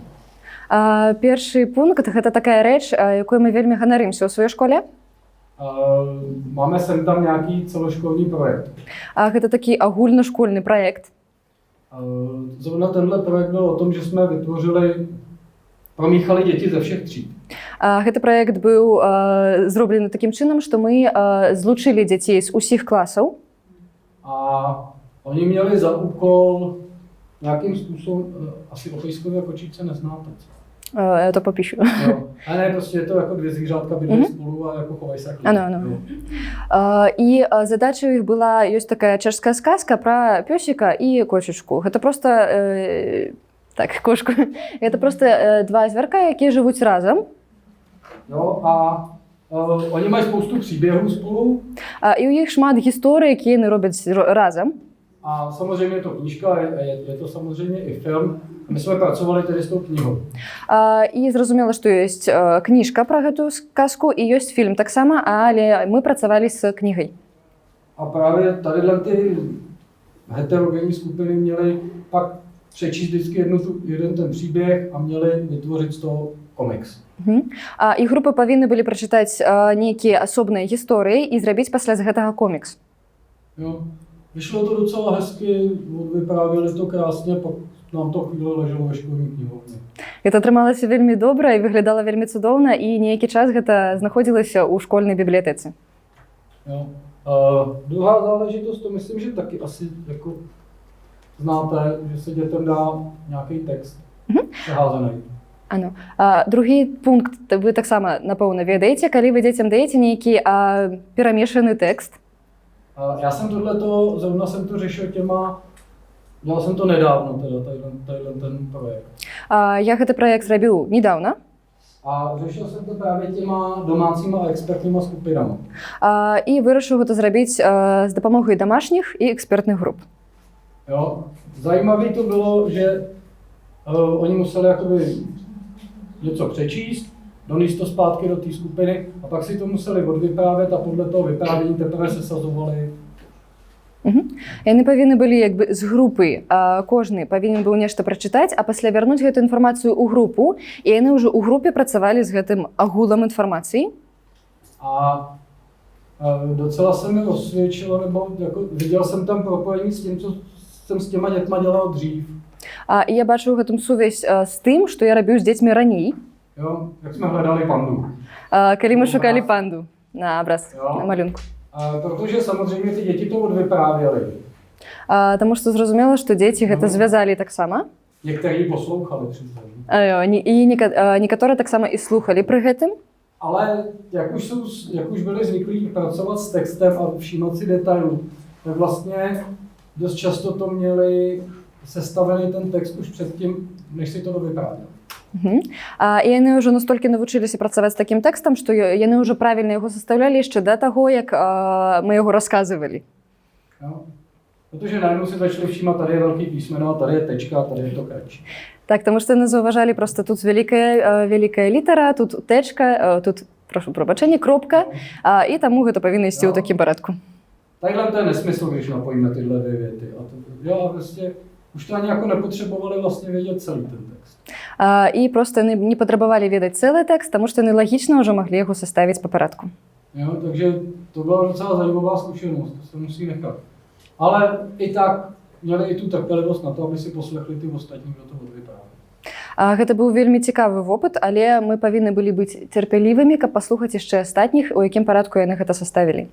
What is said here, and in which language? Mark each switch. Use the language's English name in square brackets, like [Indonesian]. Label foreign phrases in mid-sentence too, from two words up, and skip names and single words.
[Belarusian] Першы пункт – гэта такая рэч, якой мы вельмі ганарымся ў сваёй школе. [Czech] Máme sem tam nějaký celoškolní projekt. [Belarusian] Гэта такі агульнашкольны праект. [Czech] Zrovna tenhle projekt byl o tom, že jsme promíchali děti ze všech tříd. [Belarusian] Гэты праект быў зроблены такім чынам, што мы злучылі дзяцей з усіх класаў. [Czech] A oni měli za úkol nějakým způsobem, asi o pejskové kočičce neznáte. Já to popíšu. A ne, prostě je to jako dvě zvířátka bydlí spolu a jako chovají se. Ano. [Belarusian] І задача у іх была, ёсць такая чэшская сказка пра пёсіка і кошачку. Гэта просто так, кошку. Гэта просто два звярка, якія жывуць разам. [Czech] Jo, a oni mají spoustu příběhů spolu. [Belarusian] І у іх шмат гісторый, якія яны робяць разам. [Czech] A samozřejmě je to knížka, je to samozřejmě i film. My jsme pracovali tedy s tou knihou. [Belarusian] І зразумела, што ёсць кніжка пра гэтую сказку і ёсць фільм таксама, але мы працавалі з кнігай. [Czech] A právě tadyhle ty heterogenní skupiny měly pak přečíst vždycky jeden ten příběh a měli vytvořit z toho komiks. [Belarusian] І групы павінны былі прачытаць нейкія асобныя гісторыі і зрабіць пасля з гэтага комікс. [Czech] Jo. Vyšlo to docela hezky, vyprávěli to krásně, pak nám to chvíli leželo ve školní knihovně. [Belarusian] Гэта атрымалася вельмі добра і выглядала вельмі цудоўна, і нейкі час гэта знаходзілася ў школьнай бібліятэцы. [Czech] Jo. Druhá záležitost, to myslím, že taky asi jako znáte, že se dětem dá nějaký text přeházený. Ano. [Belarusian] Другі пункт вы таксама, напэўна, ведаеце, калі вы дзецям даеце нейкі перамешаны тэкст. [Czech] Já jsem zrovna jsem to řešil dělal jsem to nedávno, tadyhle ten projekt. [Belarusian] Я гэты праект зрабіў недавно. [Czech] A řešil jsem to právě těma domácíma a expertníma skupinama. [Belarusian] І вырашыў гэта зрабіць з дапамогай домашніх і экспертных груп. [Czech] Jo. Zajímavé to bylo, že oni museli jakoby něco přečíst, donést to zpátky do té skupiny a pak si to museli odvyprávět a podle toho vyprávění teprve sesazovali. [Belarusian] Яны павінны былі як бы з групы, кожны павінен быў нешта прачытаць, а пасля вярнуць гэту інфармацыю ў групу, і яны ўжо ў групе працавалі з гэтым агулам інфармацыі. [Czech] A docela se mi osvědčilo, nebo jako, viděl jsem tam propojení s tím, co jsem s těma dětma dělal dřív. [Belarusian] І я бачу ў гэтым сувязь з тым, што я рабіў з дзецьмі раней. [Czech] Jo, jak jsme hledali pandu. [Belarusian] Калі мы шукалі панду на абраз, на малюнку. [Czech] Protože samozřejmě ty děti to odvyprávěly. [Belarusian] Таму што зразумела, што дзеці гэта звязалі таксама. [Czech] Někteří poslouchali přitom. [Belarusian] І некаторыя таксама і слухалі пры гэтым. [Czech] Ale jak už byli zvyklí pracovat s textem a všímat si detailů, tak vlastně dost často to měli sestavený ten text už předtím, než si to dovyprávěli. [Belarusian] І яны ўжо настолькі навучыліся працаваць з такім тэкстам, што яны ўжо правільна яго састаўлялі яшчэ да таго, як мы яго расказывалі. [Czech] Jo? Protože najednou si začali všímat, tady je velký písmeno, tady je tečka, tady je to kratší. [Belarusian] Так, таму што яны заўважалі проста тут вялікая літара, тут тэчка, тут, прошу прабачэння, кропка, і таму гэта павінна ісці ў такім парадку. [Czech] Takhle to je nesmysl, když napojíme tyhle dvě věty. A to, já vlastně už to ani jako nepotřebovali vlastně vědět celý ten text. [Belarusian] І проста яны не патрабавалі ведаць цэлы тэкст, таму што яны лагічна ўжо маглі яго sastaviť па парадку. [Czech] Jo, takže to byla docela zajímavá zkušenost, to se musí nechat. Ale i tak měli i tu trpělivost na to, aby si poslechli ty ostatní, kdo to odvyprávěli. [Belarusian] Гэта быў вельмі цікавы вопыт, але мы павінны былі быць цярпялівымі, каб паслухаць яшчэ астатніх, у якім парадку яны гэта sastavili.